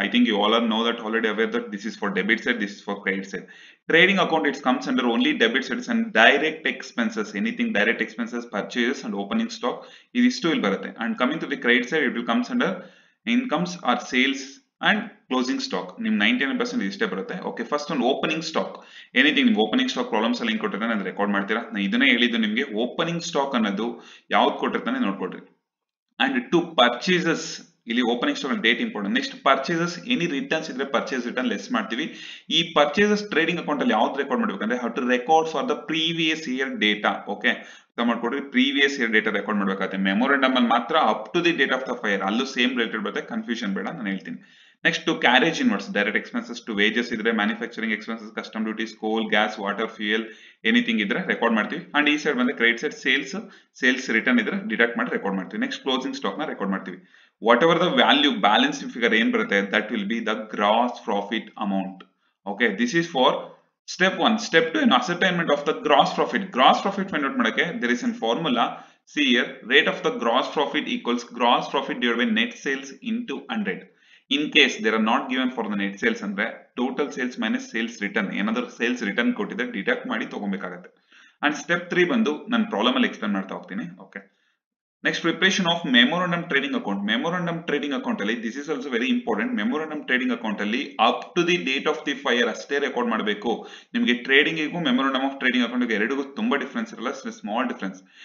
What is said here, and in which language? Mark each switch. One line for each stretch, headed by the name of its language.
English: I think you all know that, already aware that this is for debit side, this is for credit side. Trading account, it comes under only debit sides and direct expenses. Anything direct expenses, purchases and opening stock,
Kannada: ಇದಿಷ್ಟು ಇಲ್ಲಿ ಬರುತ್ತೆ.
English: And coming to the credit side, it will comes under incomes or sales and closing stock.
Kannada: ನಿಮ್ 99% ಇಷ್ಟೇ ಬರುತ್ತೆ. Okay, first ಒಂದು opening stock. Anything ನಿಮ್ಗೆ opening stock problems ಎಲ್ಲ ಹೆಂಗ್ ಕೊಟ್ಟಿರ್ತಾನೆ ಅದು ರೆಕಾರ್ಡ್ ಮಾಡ್ತೀರಾ. ನಾನು ಇದನ್ನೇ ಹೇಳಿದ್ದು ನಿಮಗೆ. ಓಪನಿಂಗ್ ಸ್ಟಾಕ್ ಅನ್ನೋದು ಯಾವ್ದು ಕೊಟ್ಟಿರ್ತಾನೆ ನೋಡ್ಕೊಡ್ರಿ. ಅಂಡ್ ಟು ಪರ್ಚೇಸಸ್, ಇಲ್ಲಿ opening stock date important. Next purchases, any returns ಇದ್ರೆ ಪರ್ಚೇಸ್ ರಿಟರ್ನ್ ಲೆಸ್ ಮಾಡ್ತೀವಿ. ಈ ಪರ್ಚೇಸಸ್ ಟ್ರೇಡಿಂಗ್ ಅಕೌಂಟ್ ಅಲ್ಲಿ ಯಾವ್ದು ರೆಕಾರ್ಡ್ ಮಾಡ್ಬೇಕಂದ್ರೆ
English: How to record for the previous year data.
Kannada: Okay, ಮಾಡ್ಕೊಡ್ರಿ. Previous year data record ಮಾಡ್ಬೇಕಾಗುತ್ತೆ. Memorandum ಅಲ್ಲಿ ಮಾತ್ರ up to the date of the fire, ಅಲ್ಲೂ ಸೇಮ್ ರಿಲೇಟೆಡ್ ಬರುತ್ತೆ. ಕನ್ಫ್ಯೂಷನ್ ಬೇಡ, ನಾನು ಹೇಳ್ತೀನಿ. Next to carriage inverse, direct expenses to wages ಇದ್ರೆ, manufacturing expenses, custom duties, ಕೋಲ್, ಗ್ಯಾಸ್, ವಾಟರ್, ಫ್ಯೂಯಲ್, ಎನಿಥಿಂಗ್ ಇದ್ರೆ ರೆಕಾರ್ಡ್ ಮಾಡ್ತೀವಿ. ಅಂಡ್ ಈ ಸೈಡ್ ಬಂದ್ರೆ ಕ್ರೆಡಿಟ್ ಸೈಡ್ ಸೇಲ್ಸ್ ರಿಟರ್ನ್ ಇದ್ರೆ ಡಿಡಕ್ಟ್ ಮಾಡಿ ರೆಕಾರ್ಡ್ ಮಾಡ್ತೀವಿ. ನೆಕ್ಸ್ಟ್ ಕ್ಲೋಸಿಂಗ್ ಸ್ಟಾಕ್ ನ ರೆಕಾರ್ಡ್ ಮಾಡ್ತೀವಿ. What ever the value balance figure ಏನ್ ಬರುತ್ತೆ
English: That will be the gross profit amount. Okay, this is for step 1. Step 2, an ascertainment of the gross profit. Gross profit find out
Kannada: ಮಾಡಕ್ಕೆ
English: there is a formula. See here, rate of the gross profit equals gross profit divided by net sales into 100. In case they are not given for the net sales
Kannada: ಅಂದ್ರೆ
English: total sales minus sales return,
Kannada: ಏನಾದರೂ sales return ಕೊಟ್ಟಿದ್ರೆ deduct ಮಾಡಿ ತಗೊಬೇಕಾಗುತ್ತೆ. And step 3 ಬಂದು ನಾನು problem ಅಲ್ಲಿ explain ಮಾಡ್ತಾ ಹೋಗ್ತೀನಿ. Okay, next preparation of memorandum trading account. Memorandum trading account ಅಲ್ಲಿ
English: This is also very important.
Kannada: Memorandum trading account ಅಲ್ಲಿ up to the date of the fire ಅಷ್ಟೇ ರೆಕಾರ್ಡ್ ಮಾಡಬೇಕು. ನಿಮಗೆ ಟ್ರೇಡಿಂಗಿಗೂ ಮೆಮೊರಂಡಮ್ ಆಫ್ ಟ್ರೇಡಿಂಗ್ ಅಕೌಂಟ್ ಎರಡಿಗೂ ತುಂಬಾ difference ಇರಲ್ಲ, small difference.